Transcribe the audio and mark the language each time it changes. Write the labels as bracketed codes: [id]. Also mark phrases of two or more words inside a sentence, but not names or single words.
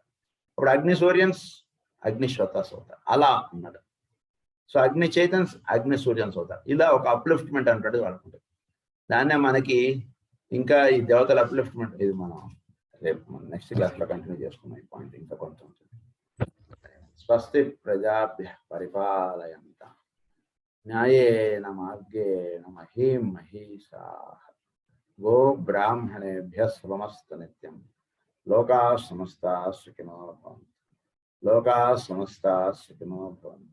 [te] అప్పుడు అగ్ని సూర్యన్స్ అగ్నిశ్వతాస్ అవుతారు. అలా అన్నాడు. సో అగ్ని చైతన్స్ అగ్ని సూర్యన్స్ అవుతారు. ఇలా ఒక అప్లిఫ్ట్మెంట్ అంటాడు వాళ్ళకుంటుంది. దాన్నే మనకి ఇంకా ఈ దేవతల అప్లిఫ్ట్మెంట్ ఇది మనం రేపు [en] next class [te] లో కంటిన్యూ చేసుకున్నాం. ఈ పాయింట్ ఇంకా కొంచెం ఉంటుంది. [sa] స్వస్తి ప్రజాభ్య పరిపాలయంతాం న్యాయేన మార్గేణ మహీం మహీషాః గో బ్రాహ్మణేభ్యః శుభమస్తు నిత్యం. లోకాః సమస్తాః సుఖినో భవంతు. లోకాః సమస్తాః సుఖినో భవంతు.